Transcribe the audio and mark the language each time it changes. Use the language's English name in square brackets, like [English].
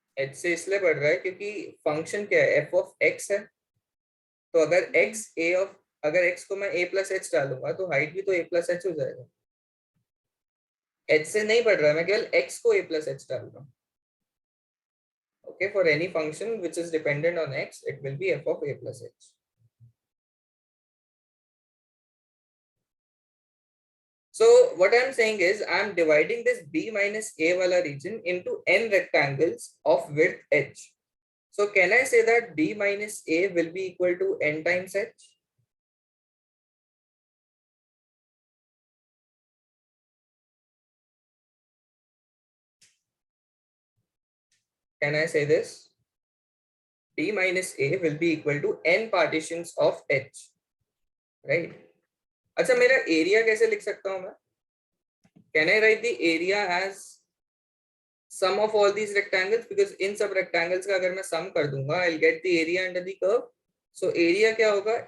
[Hindi] h से इसलिए बढ़ रहा है क्योंकि फंक्शन क्या है? f of x है, तो अगर x a of, अगर x को मैं a plus h डालूंगा तो हाइट भी तो a plus h हो जाएगा. h से नहीं बढ़ रहा है, मैं केवल x को a plus h डाल रहा हूँ. [English] Okay, for any function which is dependent on x, it will be f of a plus h. So what I'm saying is I'm dividing this b minus a wala region into n rectangles of width h. So can I say that b minus a will be equal to n times h? Can I say this? b minus a will be equal to n partitions of h, right? [Hindi] अच्छा, मेरा area कैसे लिख सकता हूँ मैं? [English] Can I write the area as sum of all these rectangles? Because [Hindi] इन सब rectangles का अगर मैं sum कर दूंगा, [English] I'll get the area under the curve. [Hindi] So area क्या होगा?